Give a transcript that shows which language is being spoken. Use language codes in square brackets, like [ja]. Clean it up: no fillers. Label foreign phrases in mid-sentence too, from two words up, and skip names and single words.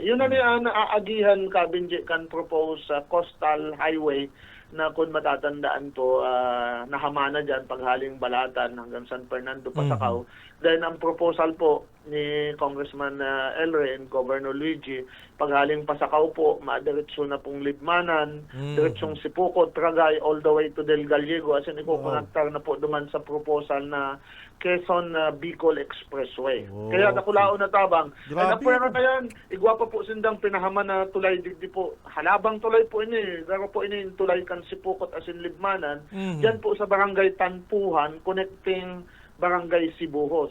[bik] Yun na niya naaagihan kabinje kan propose sa [en] coastal highway [bik] na kung matatandaan po, nahamana dyan paghaling Balatan hanggang San Fernando, Pasakaw. Then ang proposal po ni Congressman Elre and Governor Luigi, paghaling Pasakaw po, madiretso na pong Libmanan, diretsong Sipukot, Tragay, [en] all the way to Del Gallego. As in, [bik] ikukonektar na po duman sa proposal na Quezon Bicol Expressway. Kaya nakulaon na tabang. Grabe. Ang apwera na yan, igwa pa po sindang pinahaman na tulay digdi po. Halabang tulay po ini. Pero po ini tulay kan Sipukot [en] as in [bik] Libmanan. Diyan po sa barangay Tanpuhan, connecting barangay Sibuho.